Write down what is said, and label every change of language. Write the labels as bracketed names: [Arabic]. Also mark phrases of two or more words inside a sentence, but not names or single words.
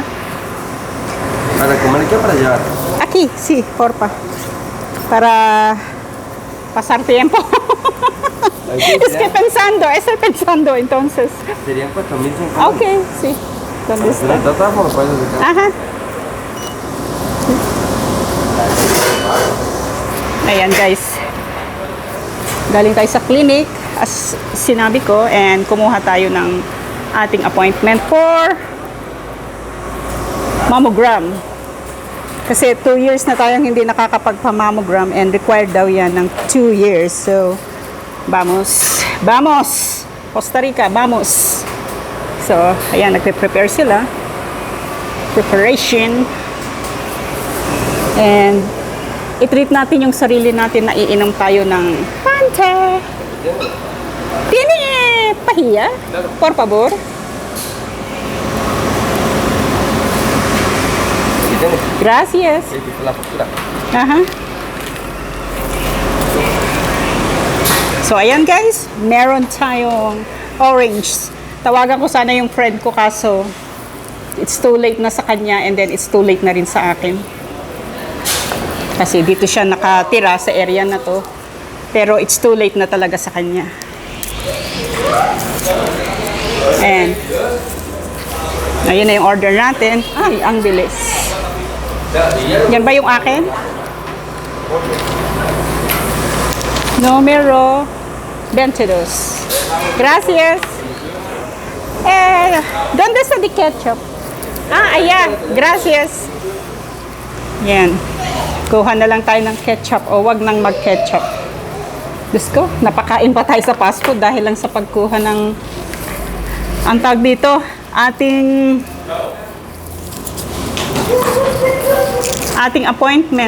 [Spanish] ¿Para comer qué o para llevar? Aquí, sí, porfa. Para pasar tiempo. Estoy pensando entonces. Serían 4.500. Ok, sí. ¿Dónde está? De todas formas, puedes sacar. [Filipino] Aha. Ayan guys. Galing tayo sa clinic, as sinabi ko, and kumuha tayo ng ating appointment [English] for mammogram. [Filipino] Kasi 2 years na tayong hindi nakakapagpa-mammogram and required daw yan ng 2 years. So, [Spanish] vamos! Costa Rica, vamos! [Filipino] So, ayan, nagpe-prepare sila. Preparation. And, i-treat natin yung sarili natin na iinom tayo ng Fanta. [Spanish] ¿Tiene pajilla? Por favor. Gracias. La factura. [Filipino] Aha. So, ayan guys. Meron tayong orange. Tawagan ko sana yung friend ko kaso [English] it's too late [Filipino] na sa kanya and then [English] it's too late [Filipino] na rin sa akin. Kasi dito siya nakatira sa area na to. Pero [English] it's too late [Filipino] na talaga sa kanya. And ayun na yung order natin. Ay, ang bilis. Yan ba yung akin? [Spanish] Numero 22. Gracias. ¿Dónde está [English] the ketchup? [Filipino] Ayan. Gracias. Yan. Kuha na lang tayo ng ketchup o wag nang mag-ketchup. Diyos ko, napakain pa tayo sa fast food dahil lang sa pagkuha ng ang tawag dito, ating appointment.